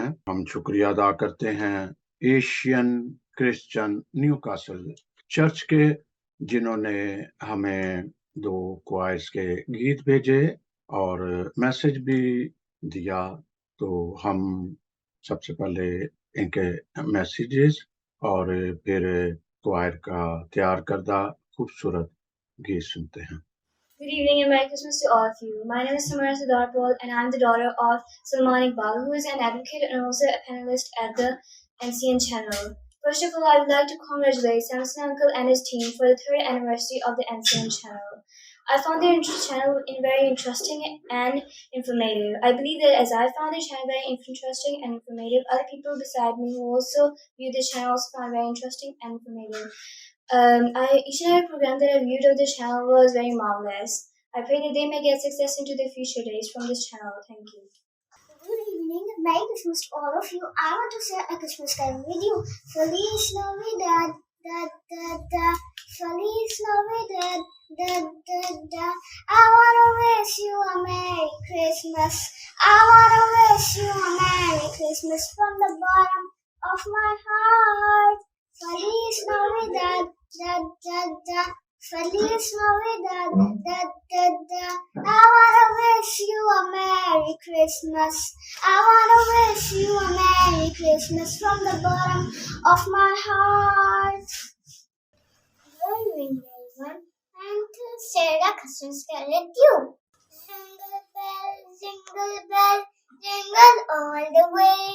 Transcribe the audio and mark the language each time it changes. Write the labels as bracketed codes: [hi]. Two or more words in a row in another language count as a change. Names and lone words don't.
[hi] हम शुक्रिया अदा करते हैं एशियन क्रिश्चियन न्यू कासल चर्च के, जिन्होंने हमें 2 क्वाइर्स के गीत भेजे और मैसेज भी दिया। तो हम सबसे पहले इनके मैसेजेस और फिर क्वायर का तैयार करदा खूबसूरत गीत सुनते हैं। [en] Good evening and Merry Christmas to all of you. My name is Samara Siddharpal and I'm the daughter of Salman Iqbal, who is an advocate and also a panelist at the NCN channel. First of all, I would like to congratulate Samson Uncle and his team for the 3rd anniversary of the NCN channel. I found their channel very interesting and informative. I believe that as I found the channel very interesting and informative, other people beside me who also view the channel also found very interesting and informative. Each and every program that I viewed of the channel was very marvelous. I pray that they may get success into their future days from this channel. Thank you. Good evening and Merry Christmas to all of you. I want to share a Christmas carol with you. [es] Feliz Navidad, da da da. Feliz Navidad, da da da. [en] I want to wish you a Merry Christmas. I want to wish you a Merry Christmas from the bottom of my heart. [es] Feliz Navidad, da da da. Feliz Navidad, da da da. [en] I wanna wish you a Merry Christmas. I wanna wish you a Merry Christmas from the bottom of my heart. Good evening, everyone. I'm to share a Christmas carol with you. Jingle bell, jingle all the way.